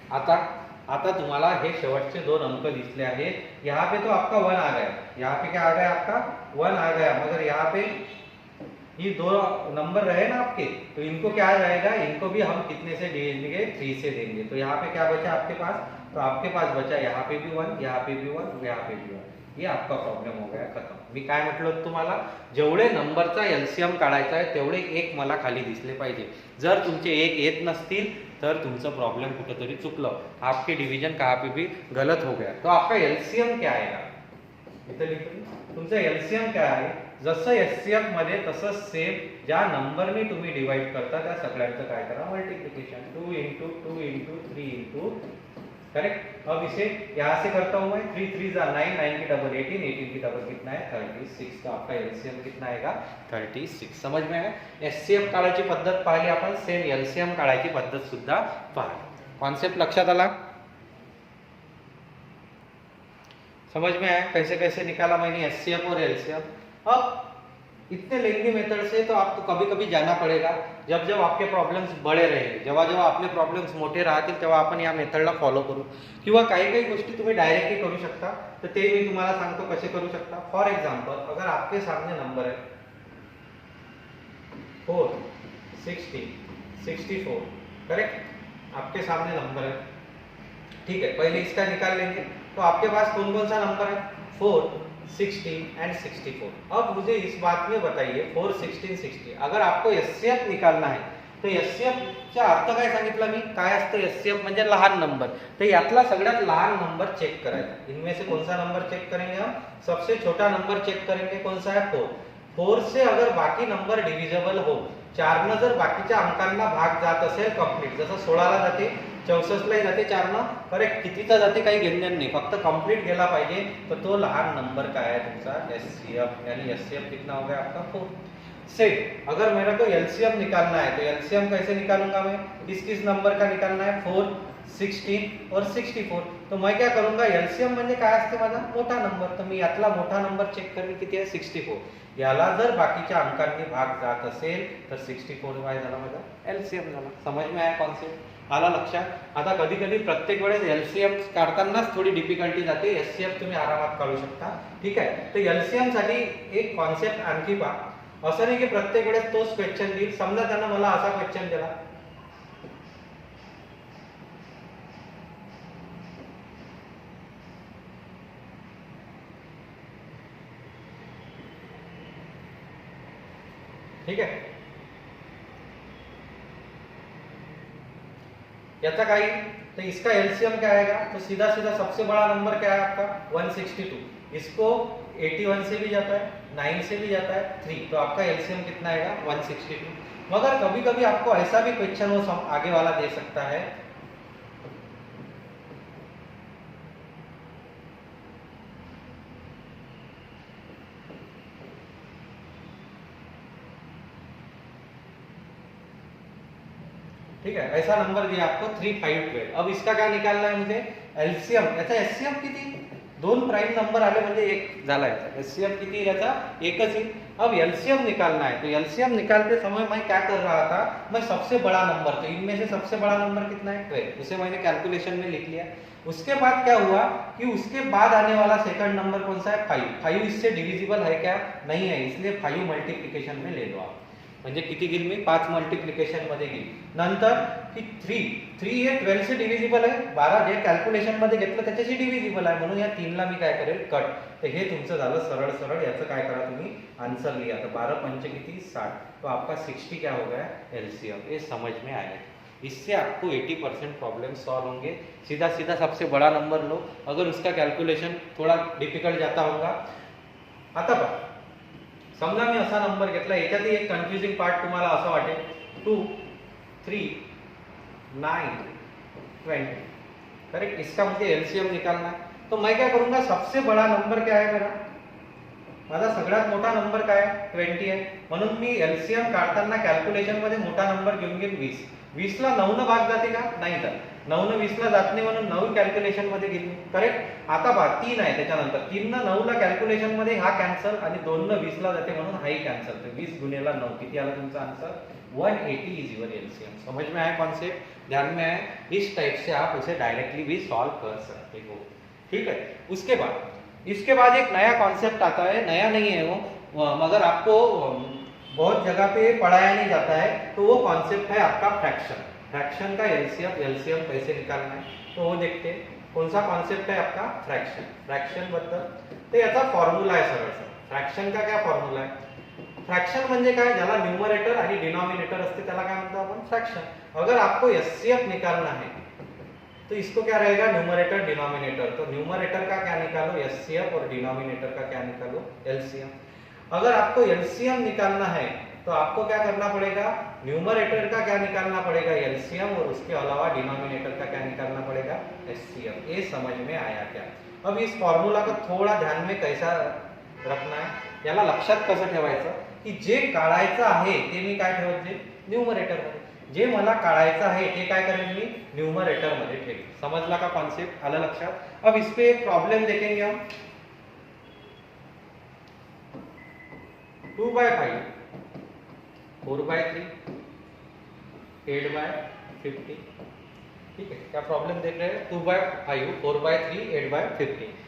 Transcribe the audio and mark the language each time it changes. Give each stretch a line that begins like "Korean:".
Marathi: आता तुम्हाला हे शेवटचे 2 अंक दिसले आहेत,
Hindi: यहाँ पे तो आपका 1 आ गया, यहाँ पे क्या आ गया आपका 1 आ गया, मगर यहाँ पे ये 2 नंबर रहे ना आपके, तो इनको क्या आ जाएगा, इनको भी हम कितने से देंगे 3 से देंगे। तो यहाँ पे क्या बचा आपके पास, तो आपके पास बचा यहाँ पे भी 1, यहाँ पे भी 1, यहाँ पे भी 1, ये आपका प्रॉब्लेम हो गया खत्म।
Marathi: मी काय म्हटलं तुम्हाला, जेवढे नंबरचा एलसीएम काढायचा आहे तेवढे एक मला खाली दिसले पाहिजे, जर तुमचे एक येत नसतील तर तुमचं प्रॉब्लेम कुठेतरी चुकलं,
Hindi: आपके डिवीजन कहाँ पे भी गलत हो गया। तो आपका एलसीएम क्या आएगा,
Marathi: इथे लिखून तुमचं एलसीएम काय आहे, जसं एचसीएफ मध्ये तसंच सेम ज्या नंबरने तुम्ही डिवाइड करता त्या सगळ्यांचं काय करा multiplication, 2 into 2 into 3 into, correct.
Hindi: अब इसे यहाँ से करता हूँ मैं, 3 3 जा 9, 9 की डबल 18, 18 की डबल कितना है 36, तो आपका एलसीएम कितना आएगा 36। समझ में है,
Marathi: एचसीएफ काढायची पद्धत पाहिली आपण, सेम एलसीएम काढायची पद्धत सुद्धा पाहिली। कॉन्सेप्ट लक्षात आला,
Hindi: समझ में आया कैसे कैसे निकाला मैंने एचसीएफ और एलसीएम। अब इतने लेंदी मेथड से तो आपको कभी कभी जाना पड़ेगा, जब जब आपके प्रॉब्लेम्स बड़े रहेंगे,
Marathi: जेव्हा जेव्हा आपले प्रॉब्लेम्स मोठे राहतील तेव्हा आपण या मेथडला फॉलो करू, किंवा काही काही गोष्टी तुम्ही डायरेक्टली करू शकता, तर ते मी तुम्हाला सांगतो कसे करू शकता।
Hindi: फॉर एग्जांपल, अगर आपके सामने नंबर है 4 60 64, करेक्ट, आपके सामने नंबर है, ठीक है, पहले इसका निकाल लेंगे। तो आपके पास कौन कौन सा नंबर है, 4 16 एंड 64। अब मुझे इस बात में बताइए 4 16 60, अगर आपको एचसीएफ निकालना है तो
Marathi: एचसीएफ चा अर्थ काय सांगितलं मी, काय असतं एचसीएफ म्हणजे लहान नंबर, तर यातला सगळ्यात लहान नंबर चेक करायचा।
Hindi: इनमें से कौन सा नंबर चेक करेंगे हम, सबसे छोटा नंबर चेक करेंगे, कौन सा है 4। 4 से अगर बाकी नंबर डिविजिबल हो,
Marathi: 4 न जर बाकीच्या अंकांना भाग जात असेल कंप्लीट, जसं 16 ला जाते 64 ला जाते 4 न, करेक्ट, कितीचा जाते काही घेणं नाही, फक्त कंप्लीट गेला पाहिजे, तर तो लहान नंबर काय आहे तुमचा एचसीएफ,
Hindi: यानी एचसीएफ कितना हो गया आपका 4। सेम अगर मेरे को एलसीएम निकालना है तो एलसीएम कैसे निकालूंगा मैं, किस नंबर का निकालना है, 4 16 और 64। तो मैं क्या करूंगा,
Marathi: एलसीएम म्हणजे काय असते माझा मोठा नंबर, तर मी यातला मोठा नंबर चेक करेन किती आहे 64, याला जर बाकीच्या अंकांनी भाग जात असेल तर 64 काय झाला माझा एलसीएम झाला।
Hindi: समझ में आया कॉन्सेप्ट,
Marathi: आला लक्षात। आता कधी कधी प्रत्येक वेळेस एलसीएम काढतानाच थोडी डिफिकल्टी जाते, एचसीएफ तुम्ही आरामात काढू शकता, ठीक आहे। तर एलसीएम साठी एक कॉन्सेप्ट आणखी पहा, असं नाही की प्रत्येक वेळेस तोच क्वेश्चन देईल, समजा त्यांना मला असा क्वेश्चन दिला,
Hindi: ठीक है,
Marathi: याचा काही,
Hindi: तो इसका एलसीएम क्या आएगा, तो सीधा सीधा सबसे बड़ा नंबर क्या है आपका 162, इसको 81 से भी जाता है, 9 से भी जाता है 3, तो आपका एलसीएम कितना आएगा 162। मगर कभी कभी आपको ऐसा भी क्वेश्चन वो आगे वाला दे सकता है, ठीक है, ऐसा नंबर दिया आपको 3512। अब इसका क्या निकालना है मुझे,
Marathi: एलसीएम, याचा एचसीएफ किती, 2 प्राइम नंबर आले म्हणजे 1 झाला, याचा एचसीएफ किती, याचा 1च येईल।
Hindi: अब एलसीएम निकालना है, तो एलसीएम निकालते समय मैं क्या कर रहा था, मैं सबसे बड़ा नंबर, तो इनमें से सबसे बड़ा नंबर कितना है 12, उसे मैंने कैलकुलेशन में लिख लिया। उसके बाद क्या हुआ कि उसके बाद आने वाला सेकंड नंबर कौन सा है 5, 5 इससे डिविजिबल है क्या, नहीं है, इसलिए 5 मल्टीप्लिकेशन में ले लो आप,
Marathi: म्हणजे किती घेईल मी 5 मल्टीप्लिकेशन मध्ये घेईल। नंतर की 3 हे 12 से डिव्हिजिबल आहे, 12 जे कॅल्क्युलेशन मध्ये घेतलं त्याच्याशी डिव्हिजिबल आहे, म्हणून या 3 ला मी काय करेल कट। तर हे तुमचं झालं सरळ सरळ, याचं काय करा तुम्ही आंसर लिया, तो 12 पंच किती 60,
Hindi: तो आपका 60 क्या हो गया एलसीएम। ये समझ में आया, इससे आपको 80% प्रॉब्लम सॉल्व होंगे। सीधा सीधा सबसे बड़ा नंबर लो, अगर उसका कैलकुलेशन थोड़ा डिफिकल्ट जाता होगा।
Marathi: आता बघा, समजा मी असा नंबर घेतला, याच्यातही एक कन्फ्युजिंग पार्ट तुम्हाला असं वाटेल 2 3 9 20, करेक्ट।
Hindi: इसका मुझे एलसीएम निकालना है, तो मैं क्या करूंगा, सबसे बड़ा नंबर क्या है मेरा,
Marathi: माझा सगळ्यात मोठा नंबर काय आहे 20 आहे, म्हणून मी एलसीएम काढताना कॅल्क्युलेशन मध्ये मोठा नंबर घेऊन घेईन 20. 20 ला 9 न भाग जाते का, नाही जात. 9 न 20 ला जात नाही, म्हणून 9 कॅल्क्युलेशन मध्ये घेतली, करेक्ट. आता पहा 3 आहे, त्याच्यानंतर 3 न 9 ला कॅल्क्युलेशन मध्ये हा कॅन्सल आणि 2 न 20 ला जाते, म्हणून हाही कॅन्सल. तर 20 गुणेला 9 किती आला तुमचा आंसर, 180
English: Is your LCM.
Hindi: समझ में आया कॉन्सेप्ट, ध्यान में आया. इस टाइप से आप उसे डायरेक्टली भी सॉल्व कर सकते हो, ठीक है. इसके बाद एक नया कॉन्सेप्ट आता है, नया नहीं है वो, मगर आपको बहुत जगह पे पढ़ाया नहीं जाता है, तो वो कॉन्सेप्ट है आपका फ्रैक्शन. फ्रैक्शन का एलसीएम कैसे निकालना है, तो वो देखते हैं. कौन सा कॉन्सेप्ट है आपका,
Marathi: फ्रॅक्शन बद्दल. तर याचा फॉर्म्युला आहे सरळ. फ्रॅक्शन का क्या फॉर्म्युला आहे, फ्रॅक्शन म्हणजे काय, ज्याला न्यूमरेटर आणि डिनोमिनेटर असते त्याला काय म्हणतो आपण, फ्रॅक्शन.
Hindi: अगर आपको एचसीएफ निकालना है तो इसको क्या रहेगा, न्यूमरेटर डिनोमिनेटर. तो न्यूमरेटर का क्या निकालो, एचसीएफ, और डिनोमिनेटर का क्या निकालो, एलसीएम. अगर आपको एलसीएम निकालना है तो आपको क्या करना पड़ेगा, न्यूमरेटर का क्या निकालना पड़ेगा, एलसीएम, और उसके अलावा डिनोमिनेटर का क्या निकालना पड़ेगा, एचसीएफ. ये समझ में आया क्या. अब इस फॉर्म्युला को थोड़ा ध्यान में कैसा रखना है,
Marathi: याला लक्षात कसं ठेवायचं की जे काढायचं आहे ते मी काय ठेवायचे, न्यूमरेटर मध्ये. जे मला काढायचं आहे ते काय करेन मी, न्यूमरेटर मध्ये ठेवेन. समझला का कॉन्सेप्ट, आला लक्षात.
Hindi: अब इस पे एक प्रॉब्लम देखेंगे हम. 2/5, 4/3, 8/50, ठीक है. क्या प्रॉब्लम देख रहे हैं, 2/5, 4/3, 8/50.